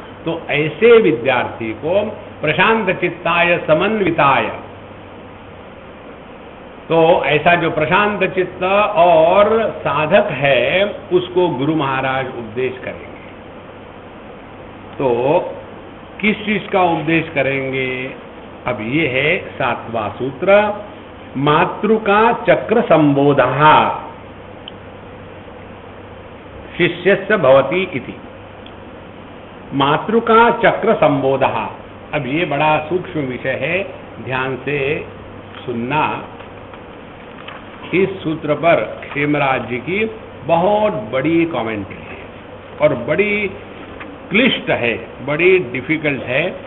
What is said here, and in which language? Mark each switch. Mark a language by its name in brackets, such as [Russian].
[Hindi] तो ऐसे विद्यार्थी को [Sanskrit] प्रशांत चित्ताय समन्विताय, [Hindi] तो ऐसा जो प्रशांत चित्त और साधक है उसको गुरु महाराज उपदेश करेंगे। तो किस चीज का उपदेश करेंगे? अब ये है 7वां सूत्र, [Sanskrit] मातृका चक्र संबोधः शिष्यस्य भवति इति। मातृका चक्र संबोधः। [Hindi] अब ये बड़ा सूक्ष्म विषय है, ध्यान से सुनना। इस सूत्र पर क्षेमराज जी की बहुत बड़ी कमेंट्री है और बड़ी क्लिष्ट है, बड़ी डिफिकल्ट है।